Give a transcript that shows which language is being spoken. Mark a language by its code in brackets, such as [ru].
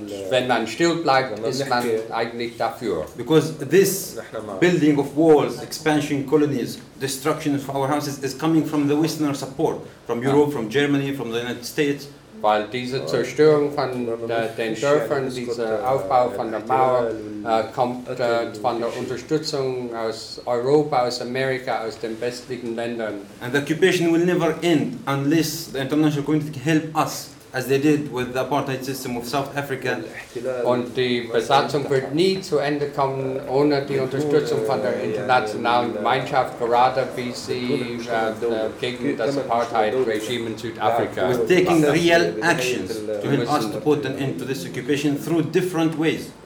[de] Wenn man still bleibt, ist man eigentlich dafür. [en] Because this building of walls, expansion colonies, destruction of our houses is coming from the Western support, from Europe, from Germany, from the United States. [de] Weil diese Zerstörung von den Dörfern, dieser Aufbau von der Mauer, kommt von der Unterstützung aus Europa, aus Amerika, aus den westlichen Ländern. [en] And the occupation will never end unless the international community can help us, as they did with the apartheid system of South Africa. [de] Und die Besatzung wird nie zu Ende kommen ohne die Unterstützung von der internationalen Gemeinschaft, gerade wie sie gegen das Apartheid-Regime in Südafrika. [en] We're taking real actions to help us to put an end to this occupation through different ways.